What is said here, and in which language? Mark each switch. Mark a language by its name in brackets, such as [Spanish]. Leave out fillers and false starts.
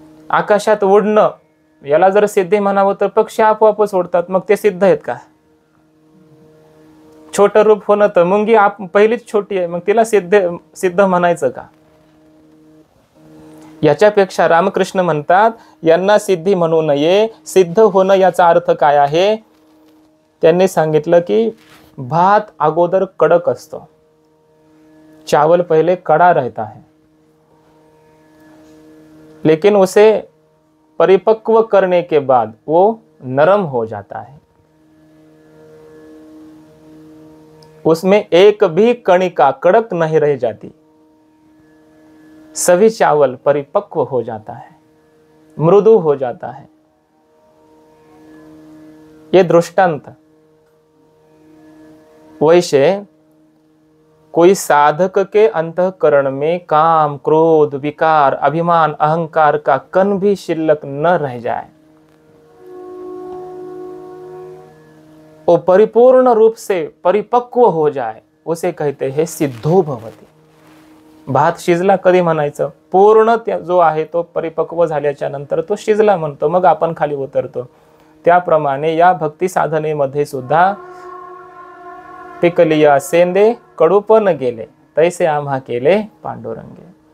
[Marathi] आकाशात उडणं याला जर सिद्धी म्हणावं तर पक्षी आपोआपच उडतात, मग ते सिद्ध आहेत का? छोटं रूप होणं तर मुंगी पहिलीच छोटी आहे, मग तिला सिद्ध म्हणायचं का? याच्यापेक्षा रामकृष्ण म्हणतात यांना सिद्धी म्हणू नये. सिद्ध होणं याचा अर्थ काय आहे? त्यांनी सांगितलं की भात अगोदर कडक असतो, [Hindi] चावल पहले कड़ा रहता है, लेकिन उसे परिपक्व करने के बाद वो नरम हो जाता है. उसमें एक भी कणिका कड़क नहीं रह जाती, सभी चावल परिपक्व हो जाता है, मृदु हो जाता है. ये दृष्टांत. वैसे कोई साधक के अंतःकरण में काम, क्रोध, विकार, अभिमान, अहंकार का कण भी शिल्लक न रह जाए, वो परिपूर्ण रूप से परिपक्व हो जाए, उसे कहते हैं सिद्धो भवति. [Marathi] भात शिजला कधी म्हणायचं? पूर्ण जो आहे तो परिपक्व झाल्याच्या नंतर तो शिजला म्हणतो, मग आपण खाली उतरतो. त्याप्रमाणे या भक्ती साधनेमध्ये सुद्धा पिकलिया सेंदे कडूपण गेले, तैसे आम्हा केले पांडुरंगे.